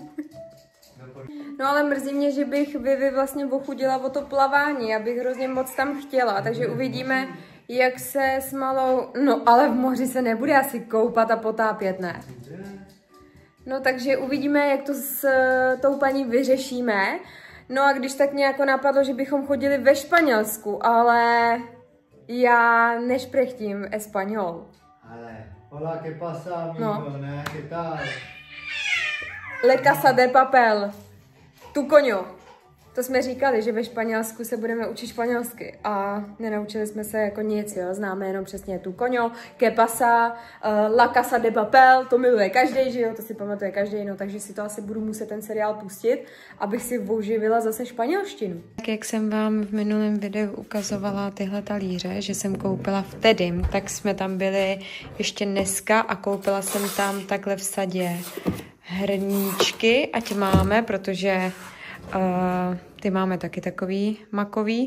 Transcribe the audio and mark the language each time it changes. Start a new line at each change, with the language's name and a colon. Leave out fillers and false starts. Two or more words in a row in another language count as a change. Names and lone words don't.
Czech: No ale mrzí mě, že bych Vivi vlastně ochudila o to plavání, já bych hrozně moc tam chtěla, takže uvidíme, jak se s malou, no ale v moři se nebude asi koupat a potápět, ne? No takže uvidíme, jak to s tou paní vyřešíme. No a když tak nějak napadlo, že bychom chodili ve Španělsku, ale já nešprechtím español.
Spanish: Ale, hola, ¿qué pasa, amigo? No. Ne, ¿qué tal? Le Casa de Papel. Tu coño.
Czech: To jsme říkali, že ve Španělsku se budeme učit španělsky a nenaučili jsme se jako nic, jo. Známe jenom přesně tu
Spanish: coño, que pasa,
Czech: La Casa de Papel, to miluje každý, že jo, to si pamatuje každý, no, takže si to asi budu muset ten seriál pustit, abych si oživila zase španělštinu. Tak jak jsem vám v minulém videu ukazovala tyhle talíře, že jsem koupila v Tedim, tak jsme tam byli ještě dneska a koupila jsem tam takhle v sadě hrníčky, ať máme, protože ty máme taky takový makový.